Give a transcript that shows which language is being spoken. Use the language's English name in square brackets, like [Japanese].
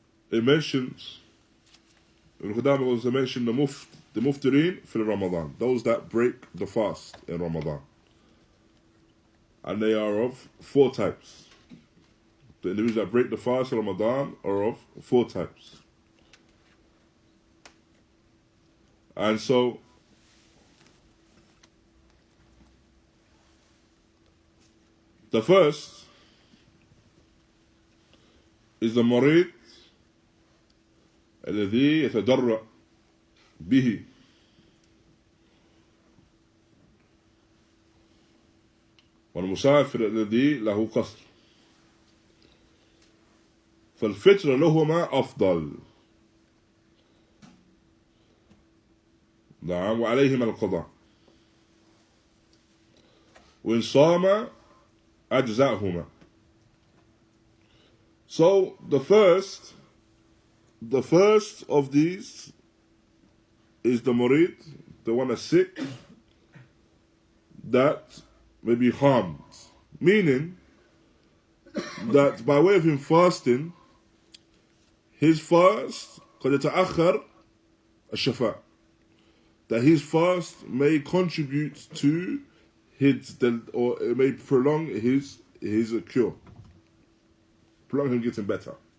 [English] it mentions, Ibn Qudama also mentioned the muftirin for Ramadan, those that break the fast in Ramadan. And they are of 4 types. The individuals that break the fast in Ramadan are of 4 types. And so, the first is the [Arabic] مريض الذي يتضرع به والمسافر الذي له قصر فالفطر لهما أفضل. نعم وعليهما القضاء وإن صام أجزاءهما. [English] So the first of these is the murid, the one that's sick, that may be harmed. Meaning that by way of him fasting, his fast [Arabic] قد يتأخر الشفاء, [English] that his fast may contribute to or it may prolong his cure, prolong him getting better.